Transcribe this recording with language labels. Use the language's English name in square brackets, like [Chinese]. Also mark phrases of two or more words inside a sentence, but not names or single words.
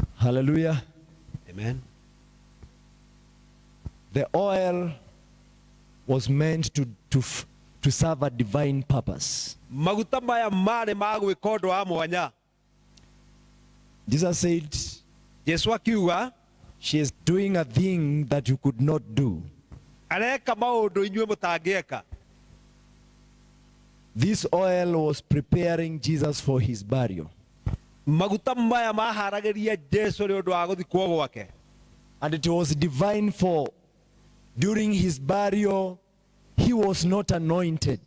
[English] Hallelujah. Amen. The oil was meant to serve a divine purpose. [Kikuyu] maguta maya marĩ ma gwĩka ũndũ wa mwanya. [English] Jesus said, [Kikuyu] Jesu akiuga [English] she is doing a thing that you could not do. [Kikuyu] areka maũndũ inyuĩ mũtangĩeka. [English] This oil was preparing Jesus for his burial. [Kikuyu] maguta maya maharagĩria Jesu nĩ ũndũ wa gũthikwo gwake. [English] And it was divine, for during his burial, he was not anointed.